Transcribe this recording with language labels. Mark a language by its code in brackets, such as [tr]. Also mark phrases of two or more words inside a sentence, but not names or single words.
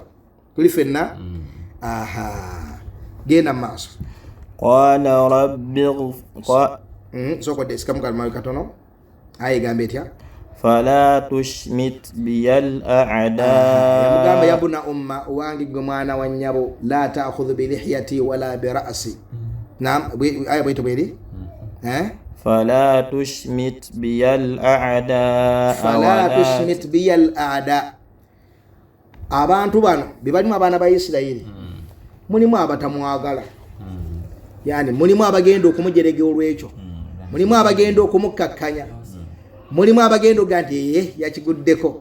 [lg] tuli ffenna genda mu maaso. [ar] قال ربي [lg] sokodde sikamu kalmawi katono, aya egamba etya? [ar] فلا تشمت بي الأعداء. [lg] yamugamba [ar] يا ابن أم, [lg] owange gwe mwana wa nnyabo, [ar] لا تأخذ بلحيتي ولا برأسي. [lg] naam, aya bwete bweri [ar] فلا تشمت بي الأعداء. فلا تشمت بي الأعداء. [lg] abantu bano bebalimu abaana ba Isirayiri, mulimu abatamwagala, yani mulimu abagenda okumujerega olwekyo, mulimu abagenda okumukakkanya, mulimu abagenda oga nti yakiguddeko.